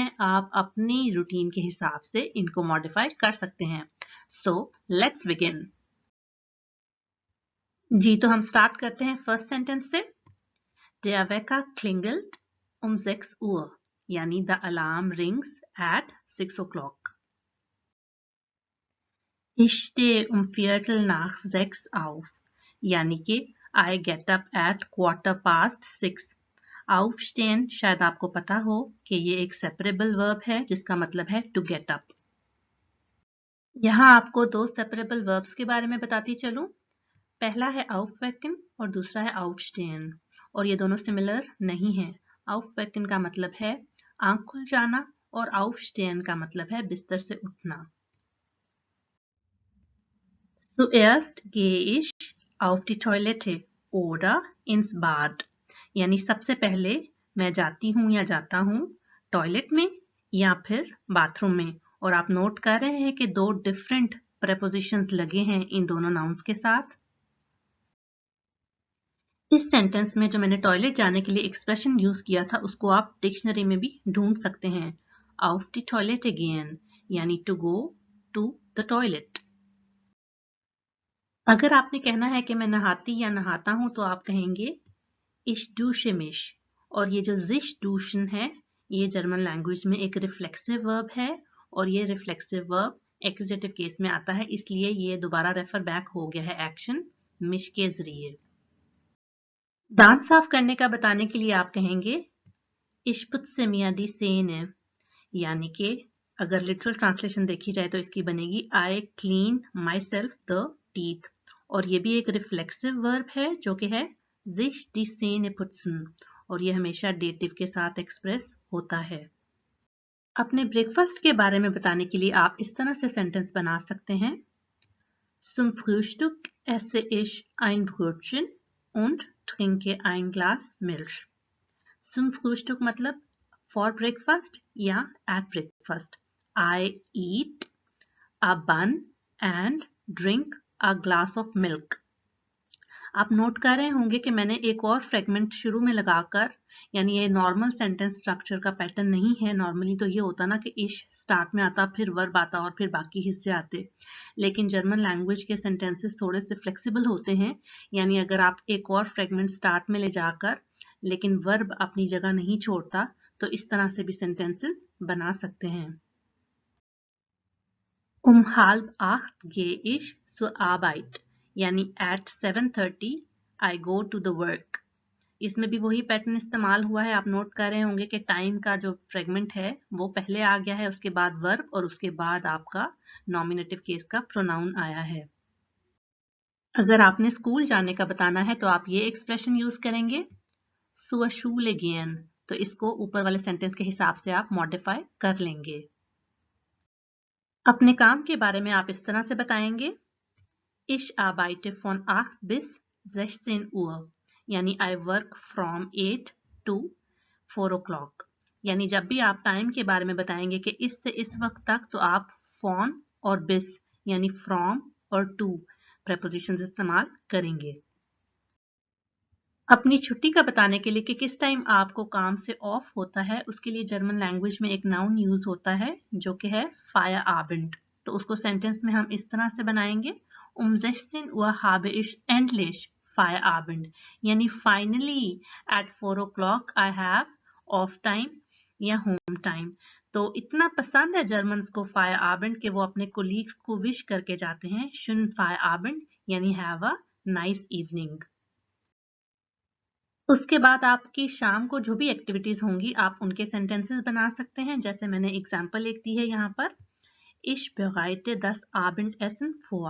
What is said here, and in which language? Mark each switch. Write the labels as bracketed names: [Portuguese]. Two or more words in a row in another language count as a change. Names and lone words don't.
[Hindi] आप अपनी रूटीन के हिसाब से इनको मॉडिफाई कर सकते हैं। [English] so let's begin. [Hindi] जी, तो हम स्टार्ट करते हैं [English] first sentence [Hindi] से। [German] Der Wecker klingelt um 6 Uhr यानी [English] the alarm rings at 6 o'clock. [German] Ich stehe um Viertel nach 6 auf, [Hindi] यानी कि [English] I get up at 6:15. [Hindi] Aufstehen शायद आपको पता हो कि ये एक [English] separable verb [Hindi] है जिसका मतलब है [English] to get up. [Hindi] यहाँ आपको दो [English] separable verbs [Hindi] के बारे में बताती चलूं। पहला है aufwecken और दूसरा है aufstehen, और ये दोनों सिमिलर नहीं है। aufwecken का मतलब है आंख खुल जाना और aufstehen का मतलब है बिस्तर से उठना। [German] Zuerst gehe ich auf die Toilette oder ins Bad, [Hindi] यानी सबसे पहले मैं जाती हूँ या जाता हूँ टॉयलेट में या फिर बाथरूम में। और आप नोट कर रहे हैं कि दो [English] different prepositions [Hindi] लगे हैं इन दोनों नाउन्स के साथ। इस सेंटेंस में जो मैंने टॉयलेट जाने के लिए [English] expression use [Hindi] किया था उसको आप डिक्शनरी में भी ढूंढ सकते हैं। [German] auf die Toilette gehen [English] यानी to go to the toilet। [Hindi] अगर आपने कहना है कि मैं नहाती या नहाता हूं तो आप कहेंगे [German] ich dusche mich, [Hindi] और ये जो [German] sich duschen [Hindi] है ये [English] German language [Hindi] में एक [English] reflexive verb [Hindi] है, और ये [English] reflexive verb accusative case [Hindi] में आता है, इसलिए ये दोबारा [English] refer back [Hindi] हो गया है एक्शन mich के जरिए। दांत साफ करने का बताने के लिए आप कहेंगे [German] ich putze mir die Zähne, [Hindi] यानी कि अगर [English] literal translation [Hindi] देखी जाए तो इसकी बनेगी [English] I clean myself the teeth, [Hindi] और ये भी एक [English] reflexive verb [Hindi] है जो कि है [German] sich die Zähne putzen, [Hindi] और ये हमेशा डेटिव के साथ एक्सप्रेस होता है। अपने ब्रेकफास्ट के बारे में बताने के लिए आप इस तरह से सेंटेंस बना सकते हैं। [German] Zum Frühstück esse ich ein Brötchen und trinke ein Glas Milch. Zum Frühstück [English] मतलब for breakfast या at breakfast. I eat a bun and drink a glass of milk. [Hindi] आप नोट कर रहे होंगे कि मैंने एक और फ्रेगमेंट शुरू में लगाकर, यानी ये [English] normal sentence structure [Hindi] का पैटर्न नहीं है। नॉर्मली तो ये होता ना कि इश स्टार्ट में आता, फिर वर्ब आता और फिर बाकी हिस्से आते, लेकिन [English] German language [Hindi] के सेंटेंसेस थोड़े से फ्लेक्सिबल होते हैं, यानी अगर आप एक और फ्रेगमेंट स्टार्ट में ले जाकर लेकिन वर्ब अपनी जगह नहीं छोड़ता तो इस तरह से भी सेंटेंसेस बना सकते हैं। [German] Um 7:30 gehe ich zur Arbeit, [English] यानी at 7:30 I go to the work। [Hindi] इसमें भी वही पैटर्न इस्तेमाल हुआ है। आप नोट कर रहे होंगे कि टाइम का जो फ्रेगमेंट है वो पहले आ गया है, उसके बाद वर्ब और उसके बाद आपका [English] nominative case [Hindi] का प्रोनाउन आया है। अगर आपने स्कूल जाने का बताना है तो आप ये [English] expression use [Hindi] करेंगे [German] zur Schule gehen, [Hindi] तो इसको ऊपर वाले सेंटेंस के हिसाब से आप मॉडिफाई कर लेंगे। अपने काम के बारे में आप इस तरह से बताएंगे [German] Ich arbeite von 8 bis 16 Uhr, [English] यानी I work from 8 to 4 o'clock। [Hindi] यानी जब भी आप टाइम के बारे में बताएंगे कि इस से इस वक्त तक, तो आप from और bis यानी from और [English] to prepositions [Hindi] इस्तेमाल करेंगे। अपनी छुट्टी का बताने के लिए कि किस टाइम आपको काम से ऑफ होता है, उसके लिए [English] German language [Hindi] में एक नाउन यूज होता है जो कि है Feierabend। तो उसको सेंटेंस में हम इस तरह से बनाएंगे [German] Um 16 Uhr habe ich endlich Feierabend, [English] यानी फाइनली at 4 o'clock I have off time या home time. [Hindi] तो इतना पसंद है जर्मन्स को Feierabend कि वो अपने कोलीग्स को विश करके जाते हैं [German] Schönen Feierabend, [English] यानी have a nice evening. [Hindi] उसके बाद आपकी शाम को जो भी एक्टिविटीज होंगी आप उनके सेंटेंसेस बना सकते हैं, जैसे मैंने एग्जांपल एक दी है यहाँ पर [German] Ich bereite das Abendessen vor।